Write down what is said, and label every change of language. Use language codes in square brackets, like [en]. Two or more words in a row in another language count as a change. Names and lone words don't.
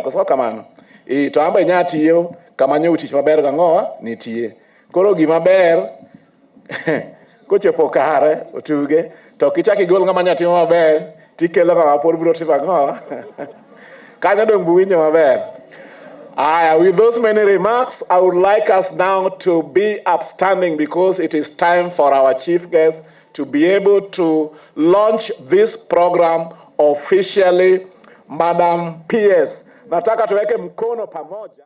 [luo] Koso ok kamano, to amba inya tiyo kama nyowa tich maber gang'owa nitie. Koro gima ber kochopo kare otuge, to kichaki gol ng'ama nyatimo maber, tikelo ng'ama pod biro timo ang'owa. Kanyo dong buwinjo maber. [en] With those many remarks, I would like us now to be upstanding because it is time for our chief guest to be able to launch this program officially. [sw] Madam PS, nataka tuweke mkono pamoja.